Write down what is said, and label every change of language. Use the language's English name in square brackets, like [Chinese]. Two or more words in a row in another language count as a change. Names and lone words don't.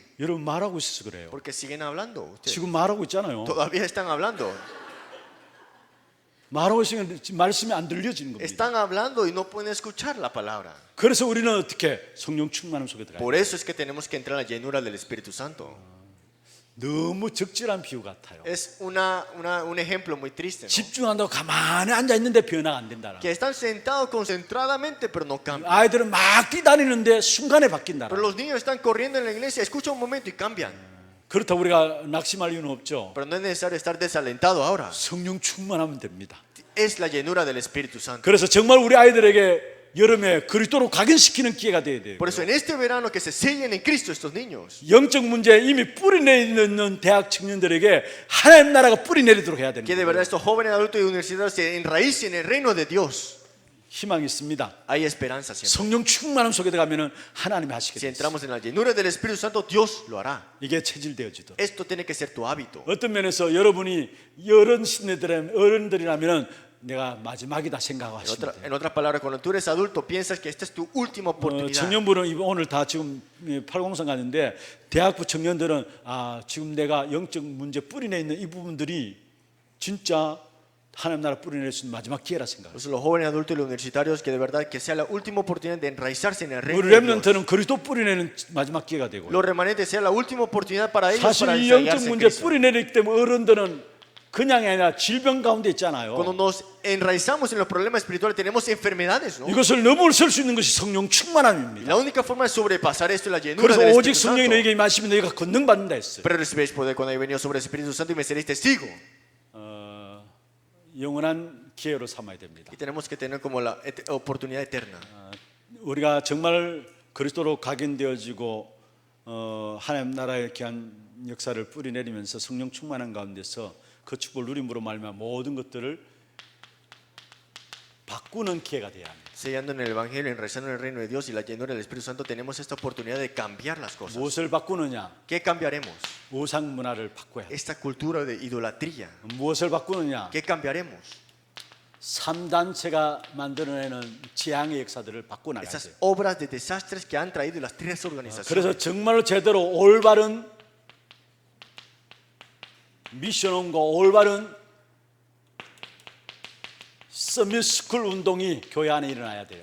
[Korean] 여러분 말하고 있어서 그래요. [Spanish] Porque siguen hablando. Ustedes [Korean] 지금 말하고 있잖아요. [Spanish] todavía están hablando. [Korean] 말하고 있으면 말씀이 안 들려지는 겁니다. [Spanish] Están hablando y no pueden escuchar la palabra. [Korean] 그래서 우리는 어떻게 성령 충만함 속에 들어가요? [Spanish] Por eso es que tenemos que entrar en la llenura del Espíritu Santo. [Korean] 너무 적절한 비유 같아요. [Spanish] Es un ejemplo muy triste, ¿no? [Korean] 집중한다고 가만히 앉아 있는데 변화가 안 된다라. [Spanish] Que están sentados concentradamente, pero no cambian. [Korean] 아이들은 막 뛰다니는데 순간에 바뀐다라. [Spanish] Pero los niños están corriendo en la iglesia, escuchan un momento y cambian. [Korean] 그렇다고 우리가 낙심할 이유는 없죠. [Spanish] Pero no es necesario estar desalentado ahora. [Korean] 성령 충만하면 됩니다. [Spanish] Es la llenura del Espíritu Santo. [Korean] 그래서 정말 우리 아이들에게 여름에 그리스도로 각인시키는 기회가 돼야 돼요. [Spanish] Por eso en este verano que se sellen en Cristo estos niños. [Korean] 영적 문제에 이미 뿌리내리는 대학 청년들에게 하나님 나라가 뿌리내리도록 해야 되는 [Spanish] Que de [Korean] 거예요. [Spanish] verdad estos jóvenes adultos y universitarios se enraícen en el reino de Dios. [Korean] 희망이 있습니다. [Spanish] Hay esperanza siempre. [Korean] 성령 충만함 속에 들어가면 하나님이 하시게 [Spanish] Si [Korean] 돼요. [Spanish] entramos en la llenura del Espíritu Santo, Dios lo hará. [Korean] 이게 체질되어지도록. [Spanish] Esto tiene que ser tu hábito. [Korean] 어떤 면에서 여러분이 어른들이라면 내가 마지막이다 생각하시면 돼요. [Spanish] En otras palabras, cuando tú eres adulto, piensas que esta es tu última oportunidad. [Korean] 청년부는 오늘 다 지금 803 갔는데 대학부 청년들은 지금 내가 영적 문제 뿌리내 있는 이 부분들이 진짜 하나님 나라 뿌리낼 수 있는 마지막 기회라 생각해요. [Spanish] Entonces, los jóvenes adultos y los universitarios, que de verdad que sea la última oportunidad de enraizarse en el reino [Korean] 우리 [Spanish] de Dios. [Korean] 렘넌트는 그리스도 뿌리내는 마지막 기회가 되고 [Spanish] Los remanentes sea la última oportunidad para ellos [Korean] 사실 [Spanish] para [Korean] 이 영적 [Spanish] desarrollarse en [Korean] 문제 [Spanish] Cristo. [Korean] 뿌리내리기 때문에 어른들은 그냥이 아니라 질병 가운데 있잖아요. [Spanish] Cuando nos enraizamos en los problemas espirituales, tenemos enfermedades, ¿no? [Korean] 이것을 넘어설 수 있는 것이 성령 충만함입니다. [Spanish] La única forma de sobrepasar esto es la llenura [Korean] 그래서 [Spanish] del [Korean] 오직 [Spanish] Espíritu [Korean] 성령이 [Spanish] Santo. [Korean] 너에게 임하시면 너희가 권능 받는다 했어요. [Spanish] Pero recibiréis poder cuando haya venido sobre el Espíritu Santo y me seréis testigo. [Korean] 영원한 기회로 삼아야 됩니다. [Spanish] Y tenemos que tener como la oportunidad eterna. [Korean] 우리가 정말 그리스도로 각인되어지고 하나님 나라의 귀한 역사를 뿌리내리면서 성령 충만한 가운데서 그 축복을 누림으로 말미암아 모든 것들을 바꾸는 기회가 돼야 합니다. [Spanish] Sellando en el Evangelio, enraizando en el reino de Dios y la llenura del Espíritu Santo, tenemos esta oportunidad de cambiar las cosas. [Korean] 무엇을 바꾸느냐? [Spanish] ¿Qué cambiaremos? [Korean] 우상 문화를 바꿔야 합니다. [Spanish] Esta cultura de idolatría. [Korean] 무엇을 바꾸느냐? [Spanish] ¿Qué cambiaremos? [Korean] 3단체가 만들어내는 재앙의 역사들을 바꿔나가야 [Spanish] Esas [Korean] 돼요. [Spanish] obras de desastres que han traído las tres organizaciones. [Korean] 그래서 정말로 제대로 올바른 미션원과 올바른 서밋스쿨 운동이 교회 안에 일어나야 돼요.